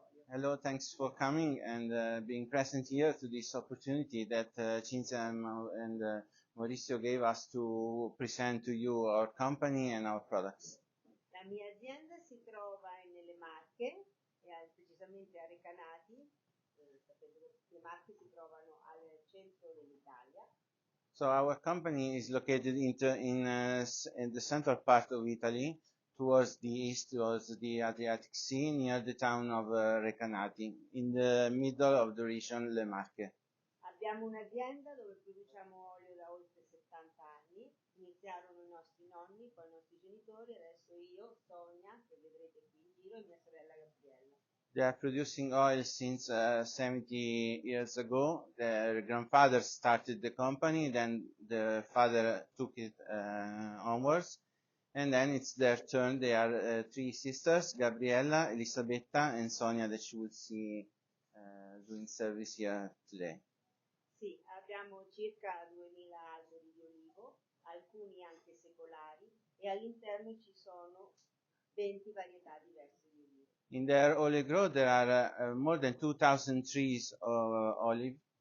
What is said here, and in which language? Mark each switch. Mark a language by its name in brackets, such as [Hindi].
[English] Hello, thanks for coming and being present here to this opportunity that Cinzia and Maurizio gave us to present to you our company and our products. [Italian] La mia azienda si trova nelle Marche, precisamente a Recanati. Le Marche si trovano al centro dell'Italia. [English] So our company is located in the central part of Italy, towards the east, towards the Adriatic Sea, near the town of Recanati, in the middle of the region Le Marche. [Italian] Abbiamo un'azienda dove produciamo olio da oltre 70 anni. Iniziarono i nostri nonni, poi i nostri genitori, adesso io, Sonia, che vedrete qui in giro, e mia sorella Gabriella. [English] They are producing oil since 70 years ago. Their grandfather started the company, then the father took it onwards, and then it's their turn. They are three sisters, Gabriella, Elisabetta, and Sonia, that you will see doing service here today. [Italian] Sì, abbiamo circa 2000 alberi di olivo, alcuni anche secolari, e all'interno ci sono 20 varietà diverse di olivo. [English] In their olive grove, there are more than 2,000 trees of olive.